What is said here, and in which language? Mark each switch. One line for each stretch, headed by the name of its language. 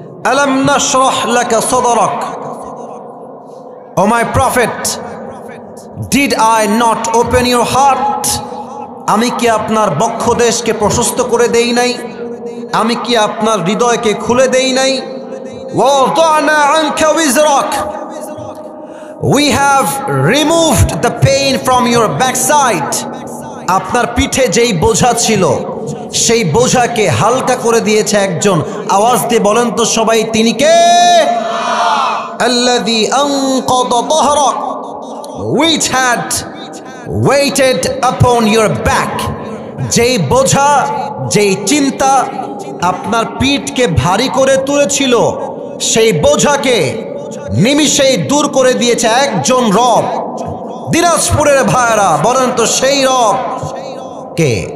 Arabic: আলাম নাশরাহ লাকা সাদরাক,
English: O my prophet, did I not open your heart?
Bangla: আমি কি আপনার বক্ষদেশকে প্রশস্ত করে দেই নাই? আমি কি আপনার হৃদয়কে খুলে দেই নাই?
Arabic: ওয়াদানা আনকা উইজরাক,
English: we have removed the pain from your backside.
Bangla: আপনার পিঠে যেই বোঝা ছিল সেই বোঝাকে হালকা করে দিয়েছে একজন। আওয়াজ দিয়ে বলেন তো সবাই, তিনি কে?
Arabic: আল্লাযী আনকাদা যাহরাক,
English: which had weighted upon your back.
Bangla: যেই বোঝা, যেই চিন্তা আপনার পিঠকে ভারী করে তুলেছিল, সেই বোঝাকে নিমিষেই দূর করে দিয়েছে একজন রব। দিনাজপুরের ভাইরা বলেন তো সেই রব কে?